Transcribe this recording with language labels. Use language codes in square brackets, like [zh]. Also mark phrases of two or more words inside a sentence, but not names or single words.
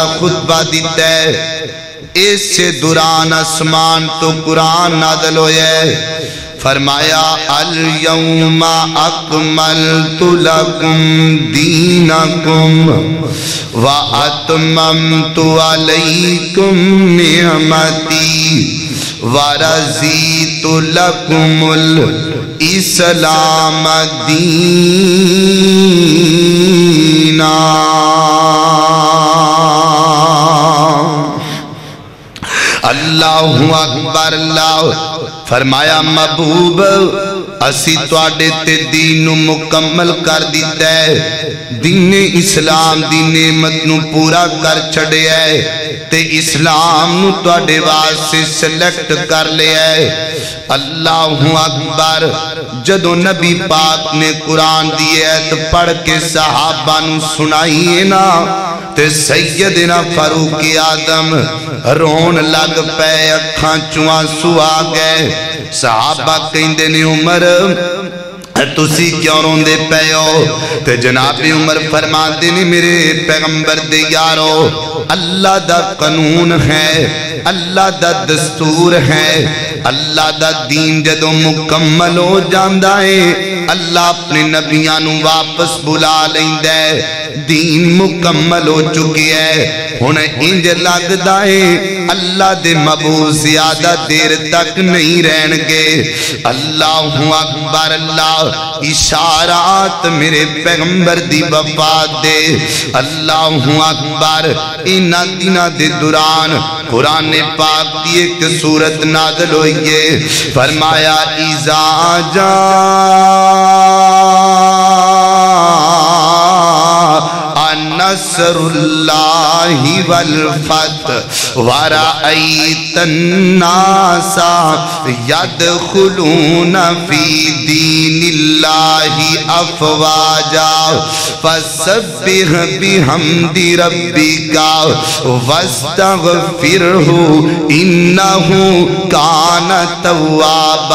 [pa] خطبہ دیتا ہے اس سے دوران اسمان تو قرآن نازل ہویا ہے فرمایا [ar] الیوم اکملت لکم دینکم واتممت علیکم نعمتی ورضیت لکم الاسلام دینا۔ اللہ اکبر۔ [pa] اللہ فرمایا محبوب اسی تواڈے تے دین نو مکمل کر دیتا ہے، دین اسلام دی نعمت نو پورا کر چھڑیا ہے تے اسلام نو تواڈے واسطے سلیکٹ کر لیا ہے۔ [ar] اللہ اکبر۔ [pa] جدو نبی پاک نے قرآن دی ایت پڑھ کے صحابہ نو سنائیے نا تے سیدنا فاروق اعظم رون لگ پے، اکھاں چوں آنسو آ گئے۔ صحابہ کہندے نے عمر تسی کیوں روندے پے ہو؟ تے جناب عمر فرماتے نے میرے پیغمبر دے یارو اللہ دا قانون ہے، اللہ دا دستور ہے، اللہ دا دین جدو مکمل ہو جاندا ہے اللہ اپنے نبیاں نو واپس بلا لیندا ہے، دین مکمل ہو چکی ہے۔ ہن انج لگدا ہے اللہ دے محبوب زیادہ دیر تک نہیں رہن گے۔ [ar] اللہ اکبر۔ [pa] اللہ اشارات میرے پیغمبر دی وفات دے۔ [ar] اللہ اکبر۔ [pa] انہاں دناں دے دوران قرآن پاک دی ایک سورت نازل ہوئی ہے، فرمایا اذا [ar] جاء نصر اللہ والفتح ورأیت الناس یدخلون فی دین اللہ افواجا فسبح بحمد ربک واستغفرہ انہ کان توابا۔